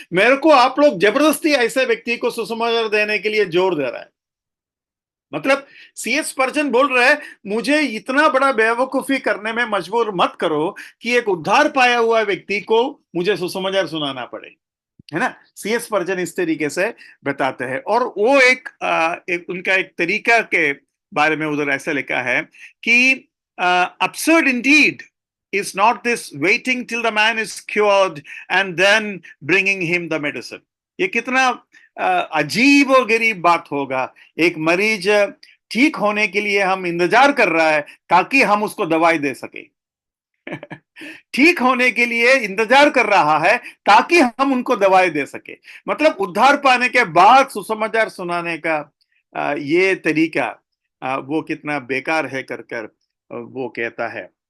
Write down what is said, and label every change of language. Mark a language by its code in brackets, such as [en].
[hi] मेरे को आप लोग जबरदस्ती ऐसे व्यक्ति को सुसमाचार देने के लिए जोर दे रहा है। मतलब C.H. स्पर्जन बोल रहे हैं, मुझे इतना बड़ा बेवकूफी करने में मजबूर मत करो कि एक उद्धार पाया हुआ व्यक्ति को मुझे सुसमाचार सुनाना पड़े, है ना। C.H. स्पर्जन इस तरीके से बताते हैं। और वो एक उनका एक तरीका के बारे में उधर ऐसा लिखा है कि [en] absurd indeed is not this waiting till the man is cured and then bringing him the medicine. [hi] ये कितना अजीब और गरीब बात होगा। एक मरीज ठीक होने के लिए हम इंतजार कर रहा है ताकि हम उसको दवाई दे सके। ठीक होने के लिए इंतजार कर रहा है ताकि हम उनको दवाई दे सके। मतलब उद्धार पाने के बाद सुसमाचार सुनाने का ये तरीका वो कितना बेकार है कर वो कहता है।